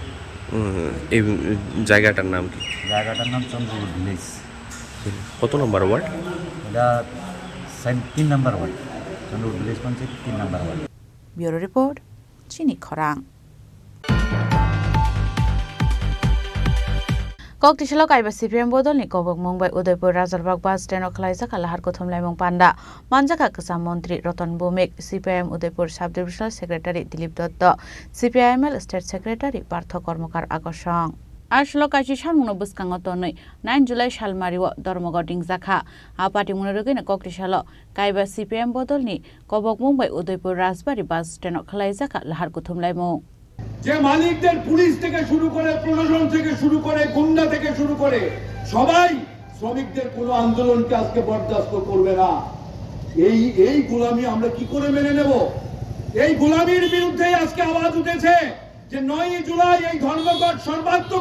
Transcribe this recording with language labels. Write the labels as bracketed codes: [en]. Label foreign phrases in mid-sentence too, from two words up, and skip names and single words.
[bn] এই জায়গাটার নাম কি? জায়গাটার নাম চন্দ্রপুর ভিলেজ। কত নম্বর ওয়ার্ড? এটা 3 নম্বর ওয়ার্ড, চন্দ্রপুর ভিলেজ পঞ্চায়েত 3 নম্বর ওয়ার্ড। [en] Bureau Report [trp] চিনি খরাং। Koktisalo kaiba CPM bodolni kobok Mumbai Udaipur Rajalbagh [en] bus stand [trp] o khlaijak lahar kothum laimung panda manjaka Kasam Mantri Ratan Bhumik CPM Udaipur [en] Sub Divisional Secretary [trp] Dilip Dutta CPIML [en] State Secretary [trp] Partho Kormokar Akosong Ashlo kaisi salmungno bwskango tonwi 9 July salmario Dharmagao dingjakha apati munarugina Koktisalo kaiba CPM bodolni kobok Mumbai Udaipur Rajbari [en] bus stand [trp] o khlaijak lahar kothum laimung [bn] যে মালিকদের পুলিশ থেকে শুরু করে প্রশাসন থেকে শুরু করে গুন্ডা থেকে শুরু করে সবাই শ্রমিকদের কোনো আন্দোলনকে আজকে বরদাস্ত করবে না এই গোলামি আমরা কি করে মেনে নেব এই গোলামির বিরুদ্ধে আজকে আওয়াজ উঠেছে যে 9 জুলাই এই ধর্মঘট সর্বাত্মক